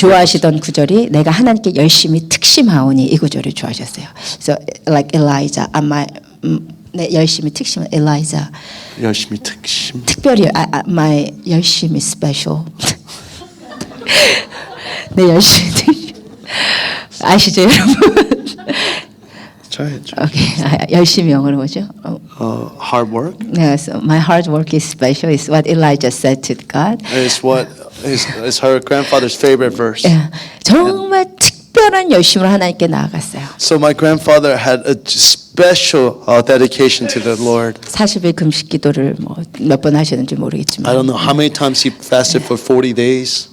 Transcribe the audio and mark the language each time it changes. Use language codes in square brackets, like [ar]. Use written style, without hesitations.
[ko] 좋아하시던 구절이 내가 하나님께 열심히 특심하오니 이 구절을 좋아하셨어요. [en] So like Elijah, [ko] 내 열심히 특심 [en] Elijah. [ko] 열심히 특심. 특별히 [en] my [ko] 열심히 [en] special. [ko] 내 열심히 특심. 아시죠 여러분? [en] Try. [ko] 오케이 열심히 영어로 뭐죠? [en] Hard work Yes, my hard work is special. Is what Elijah said to God. is what is her grandfather's favorite verse. [ko] 예, 정말 특별한 열심으로 하나님께 나아갔어요. [en] So my grandfather had a special dedication to the Lord. [ko] 40일 금식 기도를 뭐 몇 번 하셨는지 [en] I [ko] 모르겠지만 [en] don't know how many times he fasted for 40 days.